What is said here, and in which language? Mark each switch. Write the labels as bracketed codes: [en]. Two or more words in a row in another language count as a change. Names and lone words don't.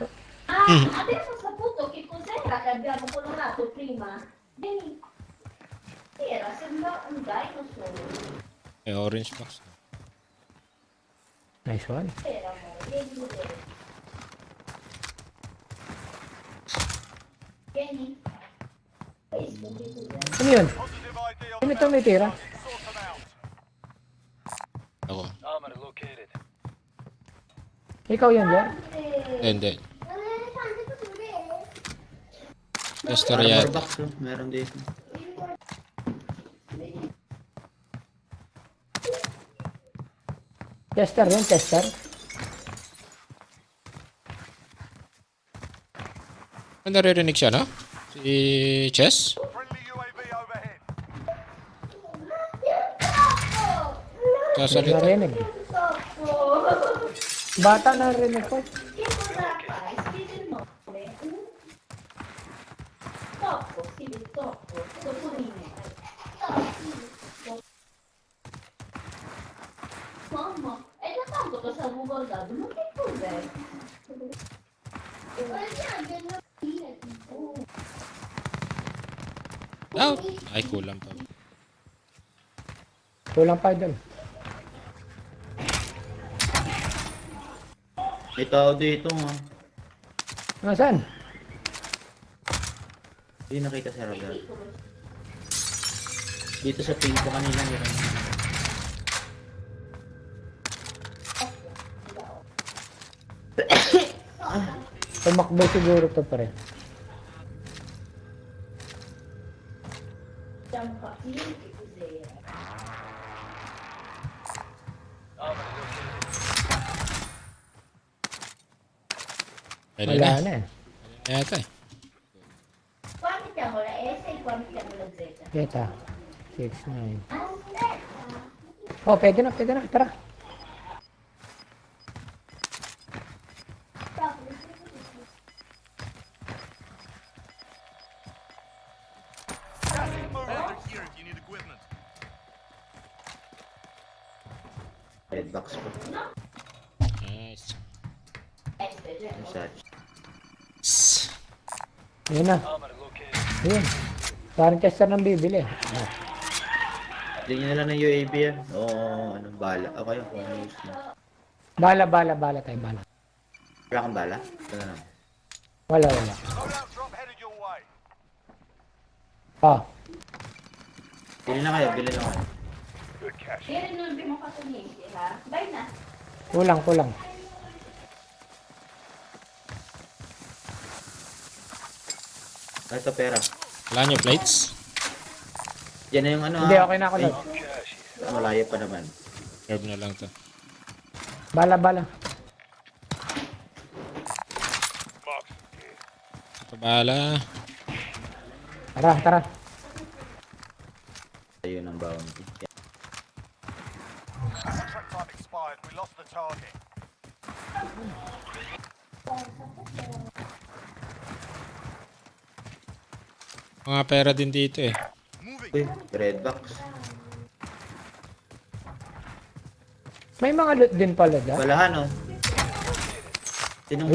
[it] Adesso ho saputo che cos'era che abbiamo colorato prima. Vedi? Sembra un dinosaur. [en] May orange box. Nice one. [it] Vieni a vedere. Vieni. Questo che cos'è? [tl] Ano yun? [en] Positive ID on [tl] Sino [en] the [tl] itong may tira? [en] sort them out. [tl] Ako. [en] Armor located. [tl] Ikaw yan, Jer? Hindi. [it] Non è elefante pure. [en] Tester Armor [tl] yata. box, oh. Meron dito. Tester yun, tester. May naririnig siya, no? Si Chess? [en] Friendly UAV overhead. [tl] Sasalita. Narinig. Bata narinig ko. [it] Che cosa fai? Scrivi il nome. Toppo, scrivi toppo. Topolino. Mamma, è da tanto che stavo guardando, ma che cos'è? [en] Out. [tl] Ay, kulang pa. Kulang pa doon. May tao dito, ha. Nasaan? Hindi nakita sa radar. Dito sa ping ko kanina meron. Tumakbo siguro to pa rin. [it] Siamo capiti che cos'era. [tl] Pwede Wala na. na eh. Yata eh. [it] Qua mettiamo la S e qua mettiamo la Z. [tl] Kita. 6, 9. Oh, pwede na, pwede na. Tara. [en] Gas is moving. Here if you need equipment. Red box po. Nice. Massage. [tl] Yun na. Yun. Parang tester ng bibili. Hindi nyo na lang ng UAV yan. Oo, anong bala. Ako yung kung ano use mo. Bala tayo, bala. Wala kang bala? Wala na. Wala. [en] Loadout drop headed your way. Oh, [tl] Bili na kayo, bili na kayo. [en] Good cash. [it] Ieri non abbiamo fatto niente, vai na. [tl] kulang. Ay, ito pera. Wala niyo plates? Yan na yung ano, Hindi, ha? okay na ako doon. Ay, malayo pa naman. Curve na lang to. Bala. Pabala. Tara. Ayun ang bounty. [en] Contract time expired. We lost the target. [tl] Mga pera din dito eh. Uy, red box. May mga loot din pala dyan. Walahan, oh. Tinong